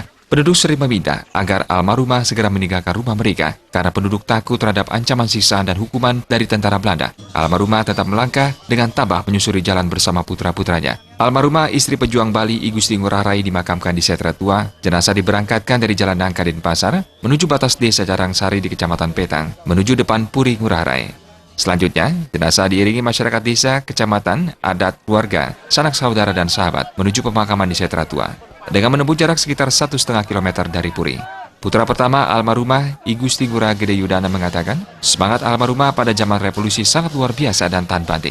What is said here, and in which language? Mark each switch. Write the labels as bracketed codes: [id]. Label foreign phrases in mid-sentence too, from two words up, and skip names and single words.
[id] Penduduk sering meminta agar almarhumah segera meninggalkan rumah mereka karena penduduk takut terhadap ancaman siksaan dan hukuman dari tentara Belanda. Almarhumah tetap melangkah dengan tabah menyusuri jalan bersama putra-putranya. Almarhumah istri pejuang Bali I Gusti Ngurah Rai dimakamkan di Setra Tua. Jenazah diberangkatkan dari Jalan Nangka Denpasar menuju batas Desa Carangsari di Kecamatan Petang menuju depan Puri Ngurah Rai. Selanjutnya, jenazah diiringi masyarakat desa, kecamatan, adat, keluarga, sanak saudara dan sahabat menuju pemakaman di Setra Tua dengan menempuh jarak sekitar 1,5 kilometer dari Puri. Putra pertama almarhumah I Gusti Ngurah Gede Yudana mengatakan, semangat almarhumah pada zaman revolusi sangat luar biasa dan tahan banting.